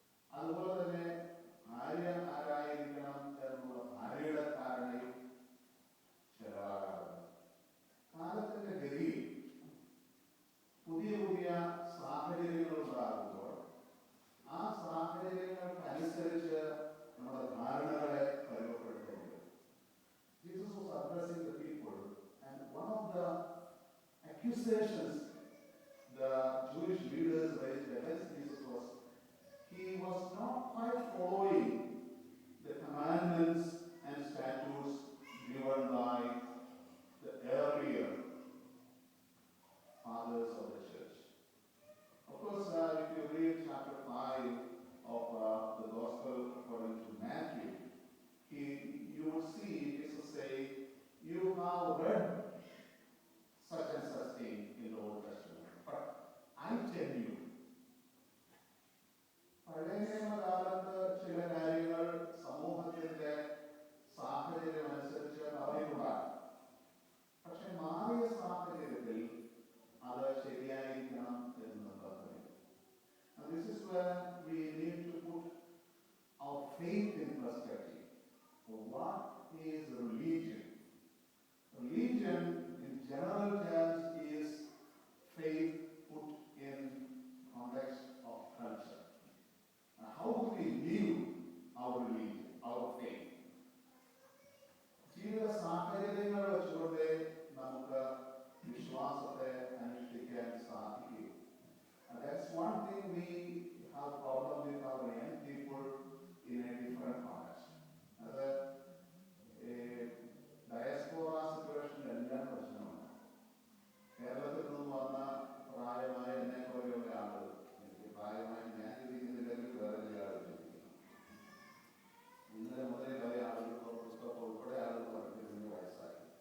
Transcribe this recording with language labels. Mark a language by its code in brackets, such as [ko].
[ml] അതുപോലെ തന്നെ ഭാര്യ ആരായിരിക്കണം എന്നുള്ള ഭാര്യയുടെ ധാരണയും ചെലവാകാറുണ്ട്. കാലത്തിന്റെ ഗതിയിൽ പുതിയ പുതിയ സാഹചര്യങ്ങൾ ഉണ്ടാകുമ്പോൾ ആ സാഹചര്യങ്ങൾക്കനുസരിച്ച് നമ്മുടെ ധാരണകളെ പരിവർത്തനപ്പെടുത്തുന്നു. [en] Jesus was addressing the people, and one of the accusations the Jewish leaders raised against Jesus was he was not quite following the commandments and statutes given by the earlier fathers of the church. Of course, if you read chapter 5 of the Gospel according to Matthew, you will see Jesus say, "You have read such and such thing in the Old Testament, but I tell you." [ml] പഴയ നിയമകാലത്ത് ചില കാര്യങ്ങൾ സമൂഹത്തിന്റെ സാഹചര്യം അനുസരിച്ച് പറയുന്നതാണ്. പക്ഷെ മാറിയ സാഹചര്യത്തിൽ അത് ശരിയായിരിക്കണം എന്ന് നിർബന്ധമില്ല. [en] This is where we need to put our faith in perspective. What is religion? Religion, in general terms, is faith put in context of culture. Now, how do we live our religion, our faith? [ml] ജീവിത സാഹചര്യങ്ങൾ വെച്ചുകൊണ്ട് നമുക്ക് വിശ്വാസത്തെ അനുഷ്ഠിക്കാൻ സാധിക്കും. [en] And that's one thing we have problem with our young people in a different context. [ml] അത് diaspora situation എല്ലാം പ്രശ്നമാണ്. കേരളത്തിൽ നിന്ന് വന്ന പ്രായമായ എന്നെ പോലെയുള്ള ആളുകൾ, എനിക്ക് പ്രായമായി ഞാൻ ചിന്തിക്കുന്നില്ലെങ്കിൽ വേറെ ചില ആളുകൾ ചിന്തിക്കുന്നു. ഇന്നലെ മുതലേ പല ആളുകൾ പുസ്തകം ഉൾപ്പെടെ ആളുകൾ പറഞ്ഞിരുന്ന വയസ്സായി.